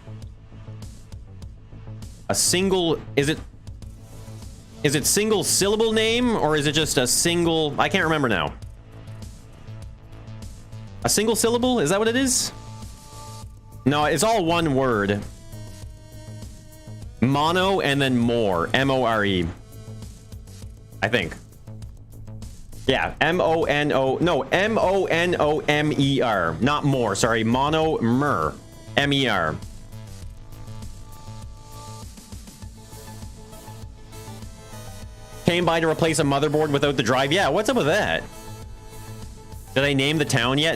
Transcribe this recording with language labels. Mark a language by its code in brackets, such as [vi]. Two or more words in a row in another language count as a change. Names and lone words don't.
[en] Is it single syllable name or is it just a single? I can't remember now. A single syllable? Is that what it is? No, it's all one word. Mono and then more. M-O-R-E. I think. Yeah, M-O-N-O. No, M-O-N-O-M-E-R. Not more, sorry. Monomer. M-E-R. Came by to replace a motherboard without the drive. Yeah, what's up with that? Did I name the town yet?